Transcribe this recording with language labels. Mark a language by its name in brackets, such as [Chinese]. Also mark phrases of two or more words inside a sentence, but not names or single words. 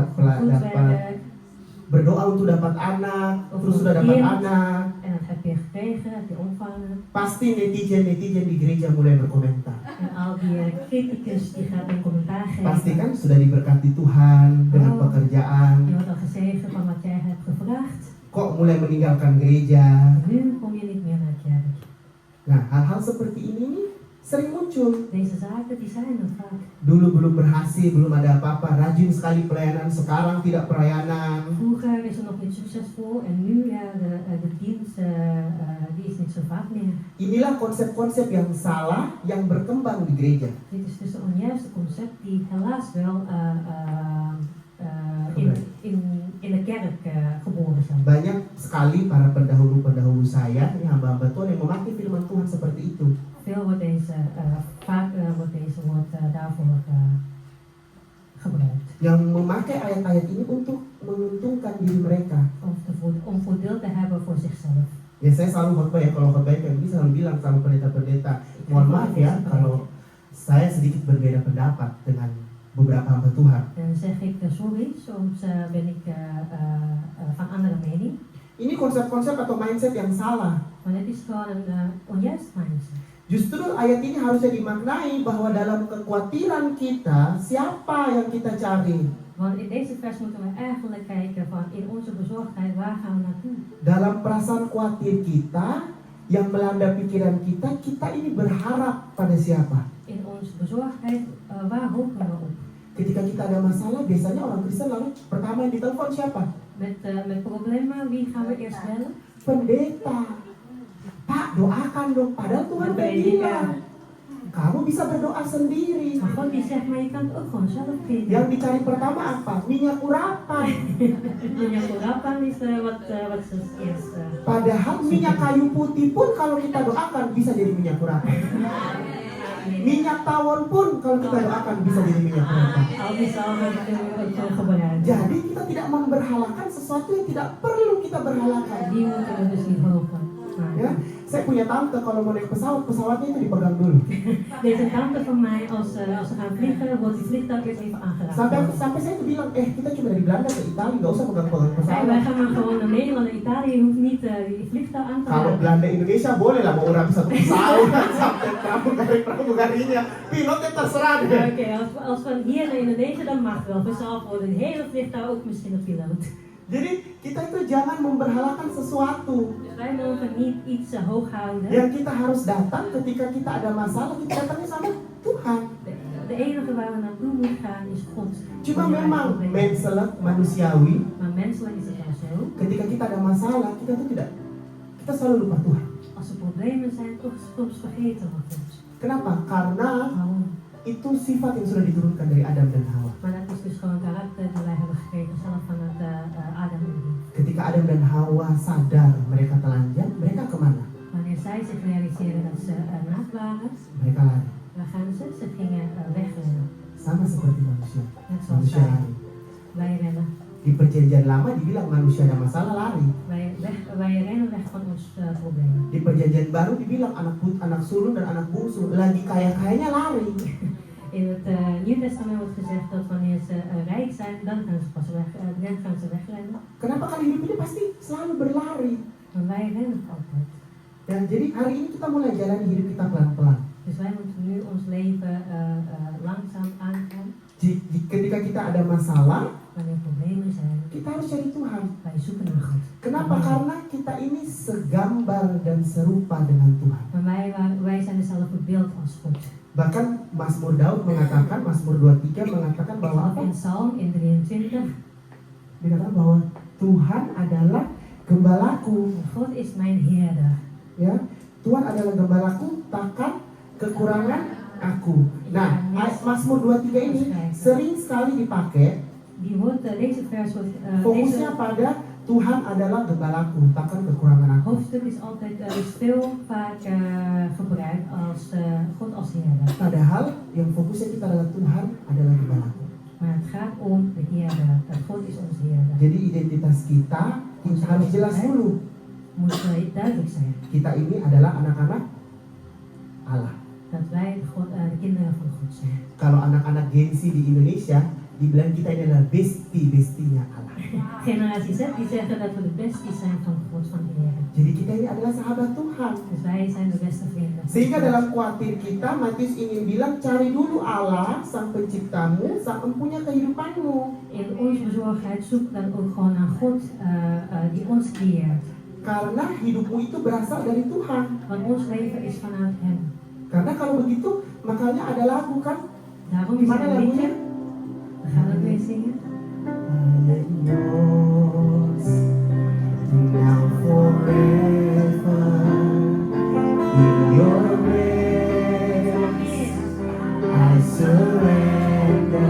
[Dutch] goed werk, [Indonesian] berdoa untuk dapat anak, terus sudah dapat anak, [Dutch] en dat heb je gekregen, heb je ontvangen. [Indonesian] pasti netizen di gereja mulai berkomentar. [Dutch] En al die criticus die gaat een commentaar [Indonesian] Pasti [Dutch] geven. [Indonesian] kan sudah diberkati Tuhan dengan Oh. pekerjaan, [Dutch] Je wordt al gezegend van wat jij hebt gevraagd. [Indonesian] kok mulai meninggalkan gereja. [Dutch] Nu kom je niet meer naar de kerk. [Indonesian] Nah, hal-hal seperti ini nih sering muncul. [Dutch] Deze zaken die zijn er vaak. [Indonesian] Dulu belum berhasil, belum ada apa-apa, rajin sekali pelayanan, sekarang tidak pelayanan. [Dutch] Vroeger is er nog niet succesvol en nu ja, de dienst die is niet zo vaak meer. [Indonesian] Inilah konsep-konsep yang salah yang berkembang di gereja. [Dutch] Dit is dus een onjuiste concept die helaas wel in de kerk geboren zijn. [Indonesian] Banyak sekali para pendahulu-pendahulu saya, ini hamba-hamba Tuhan yang memakai firman Tuhan seperti itu. [Dutch] Veel wordt vaak wordt deze woord daarvoor gebruikt. [Indonesian] Yang memakai ayat-ayat ini untuk menguntungkan diri mereka. [Dutch] Om voordeel te hebben voor zichzelf. [Indonesian] Ya saya selalu khotbah ya, kalau khotbah kayak begini selalu bilang sama pendeta-pendeta, mohon maaf ya kalau saya sedikit berbeda pendapat dengan beberapa hamba Tuhan. [Dutch] Dan zeg ik sorry, soms ben ik van andere mening. [Indonesian] Ini konsep-konsep atau mindset yang salah. [Dutch] Maar het is gewoon een onjuist mindset. [Indonesian] Justru ayat ini harusnya dimaknai bahwa dalam kekhawatiran kita, siapa yang kita cari? [Dutch] Want in deze vers moeten we eigenlijk kijken van in onze bezorgdheid, waar gaan we naartoe? [Indonesian] Dalam perasaan khawatir kita yang melanda pikiran kita, kita ini berharap pada siapa? [Dutch] In onze bezorgdheid, waar hopen we op? [Indonesian] Ketika kita ada masalah, biasanya orang Kristen lalu pertama yang ditelepon siapa? [Dutch] Met problemen, wie gaan we eerst bellen? [Indonesian] Pendeta. Pak, doakan dong. Padahal Tuhan udah bilang, kamu bisa berdoa sendiri. [Dutch] Maar God die zegt, maar je kan het ook gewoon zelf bidden. [Indonesian] Yang dicari pertama apa? Minyak urapan. Minyak urapan [Dutch] is wat ze eerst. [Indonesian] Padahal minyak kayu putih pun kalau kita doakan bisa jadi minyak urapan. Minyak tawon pun kalau kita doakan bisa jadi minyak urapan. [Dutch] Al die salven kunnen we ook gebruiken. [Indonesian] Jadi kita tidak memberhalakan sesuatu yang tidak perlu kita berhalakan. [Dutch] Die moeten we dus niet hopen. [Indonesian] Ya, saya punya tante kalau mau naik pesawat, pesawatnya itu dipegang dulu. [Dutch] Deze tante van mij, als ze gaan vliegen, wordt die vliegtuig eerst even aangeraakt. [Indonesian] Sampai saya tuh bilang, kita cuma dari Belanda ke Italia, nggak usah pegang-pegang Hey, pesawat. [Dutch] wij gaan maar gewoon naar Nederland en Italië, je hoeft niet die vliegtuig aan te [Indonesian] Kalau [Dutch] raken. [Indonesian] Belanda Indonesia boleh lah mau urapi satu pesawat sampai pramugarinya. Pilotnya terserah deh. [Dutch] Oké, als van hier naar Indonesië, dan mag wel. Vanzelf wordt het hele vliegtuig ook misschien een piloot. [Indonesian] Jadi kita itu jangan memberhalakan sesuatu. [Dutch] Wij mogen niet iets hoog houden. [Indonesian] Yang kita harus datang ketika kita ada masalah, kita datangnya sama Tuhan. [Dutch] De enige waar we naartoe moeten gaan is God. [Indonesian] Cuma memang menselijk, manusiawi, [Dutch] Maar menselijk is het wel zo. [Indonesian] ketika kita ada masalah, kita selalu lupa Tuhan. [Dutch] Als er problemen zijn, toch soms vergeten we God. [Indonesian] Kenapa? Karena [Dutch] Waarom? [Indonesian] itu sifat yang sudah diturunkan dari Adam dan Hawa. [Dutch] Maar dat is dus gewoon karakter die wij hebben gekregen zelf vanuit Adam en Eve. [Indonesian] Ketika Adam dan Hawa sadar mereka telanjang, mereka kemana? [Dutch] Wanneer zij zich realiseren dat ze naakt waren, [Indonesian] Mereka lari. [Dutch] waar gaan ze? Ze gingen wegrennen. [Indonesian] sama seperti manusia. [Dutch] Net zoals [Indonesian] Manusia [Dutch] wij. [Indonesian] lari. [Dutch] Wij rennen. [Indonesian] Di perjanjian lama dibilang manusia ada masalah lari. [Dutch] Wij rennen weg van ons probleem. [Indonesian] Di perjanjian baru dibilang anak sulung dan anak bungsu lagi kaya-kayanya lari. [Dutch] In het Nieuw Testament wordt gezegd dat wanneer ze rijk zijn, dan gaan ze pas wegrennen. [Indonesian] Kenapa kali hidup ini pasti selalu berlari? [Dutch] Maar wij rennen altijd. [Indonesian] Ya, jadi hari ini kita mulai jalani hidup kita pelan-pelan. [Dutch] Dus wij moeten nu ons leven langzaam aangaan. [Indonesian] Ketika kita ada masalah, [Dutch] Wanneer problemen zijn, [Indonesian] kita harus cari Tuhan. [Dutch] wij zoeken naar God. [Indonesian] Kenapa? Karena kita ini segambar dan serupa dengan Tuhan. [Dutch] Maar wij zijn dezelfde beeld als God. [Indonesian] Bahkan Mazmur Daud mengatakan, Mazmur 23 mengatakan bahwa [Dutch] Of in Psalm in 23, [Indonesian] dikatakan bahwa Tuhan adalah gembalaku. [Dutch] God is mijn Heerder. [Indonesian] Ya, Tuhan adalah gembalaku, takkan kekurangan aku. Nah, Mazmur 23 ini sering sekali dipakai. [Dutch] Deze vers wordt [Indonesian] Fokusnya pada Tuhan adalah gembalaku, takkan kekurangan aku. [Dutch] hoofdstuk is altijd vaak gebruikt als God als Heerder. [Indonesian] Padahal yang fokusnya kita adalah Tuhan adalah gembalaku. [Dutch] Maar het gaat om de Heerder. Dat God is ons Heerder. [Indonesian] Jadi identitas kita harus jelas dulu. [Dutch] Moet duidelijk zijn. [Indonesian] Kita ini adalah anak-anak Allah. [Dutch] Dat wij de kinderen van God zijn. [Indonesian] Kalau anak-anak Gen Z di Indonesia dibilang kita ini adalah bestie-bestinya Allah. [Dutch] Generatie Z die zeggen dat we de besties zijn van God van de Heer. [Indonesian] Jadi kita ini adalah sahabat Tuhan. [Dutch] Dus wij zijn de beste vrienden. [Indonesian] Sehingga dalam khawatir kita, Matius ingin bilang cari dulu Allah, sang penciptamu, sang empunya kehidupanmu. [Dutch] In onze bezorgdheid zoek dan ook gewoon naar God die ons creëert. [Indonesian] Karena hidupmu itu berasal dari Tuhan. [Dutch] Want ons leven is vanuit Hem. [Indonesian] Karena kalau begitu, makanya ada lagu kan? [Dutch] Daarom is [Indonesian] Gimana [Dutch] er een liedje. [Indonesian] lagunya? [Dutch] We gaan het weer zingen. [English] I am yours, now forever. In your grace, I surrender.